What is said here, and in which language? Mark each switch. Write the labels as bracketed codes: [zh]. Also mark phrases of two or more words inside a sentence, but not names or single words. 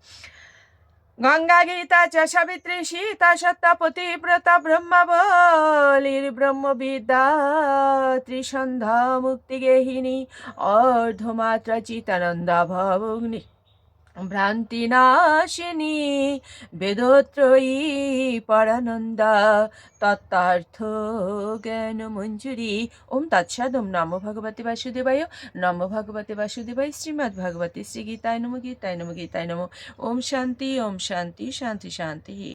[sa] গঙ্গা গীতা চ সাবিত্রী সীতা সত্তা পতিব্রতা ব্রহ্মাবলীর ব্রহ্মবিদ্যা ত্রিসন্ধ্যা মুক্তিগেহিনী অর্ধমাত্রা চিতানন্দা ভবগ্নি ভ্রান্তিনাশিনী বেদত্রয়ী পরানন্দা তত্ত্বার্থ জ্ঞান মঞ্জুরি। ওম তৎসৎ। ওম নমো ভগবতে বাসুদেবায়। নমো ভগবতে বাসুদেবায়। শ্রীমদ্ ভগবতে শ্রী গীতায় নমো, গীতায় নমো, গীতায় নমো। ওম শান্তি, ওম শান্তি, শান্তি শান্তি।